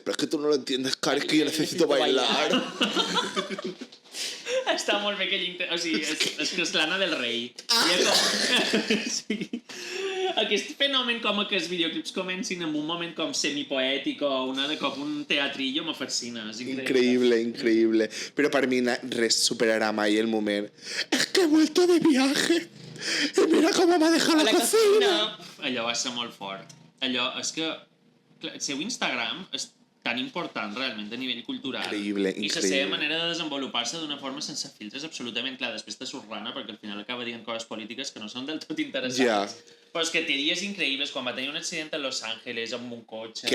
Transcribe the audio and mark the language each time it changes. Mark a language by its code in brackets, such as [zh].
[es] Pero es que tú no lo entiendes, Cari, es que yo necesito bailar. [ca] Està molt bé o sigui, és que és l'Anna del Rei. Sí. Aquest fenomen com que els videoclips comencin en un moment com semipoètic o de cop un teatrillo me fascina. [es] Increíble. [ca] Però per mi res superarà mai el moment. [es] Es que he vuelto de viaje y mira cómo me ha dejado la cocina. [ca] Allò va ser molt fort. Allò, és que el seu Instagram és tan important realment a nivell cultural. Increïble. I la seva manera de desenvolupar-se d'una forma sense filtres absolutament clar. Després te surt rana perquè al final acaba dient coses polítiques que no són del tot interessants. Però és que té dies increïbles quan va tenir un accident a Los Angeles amb un cotxe.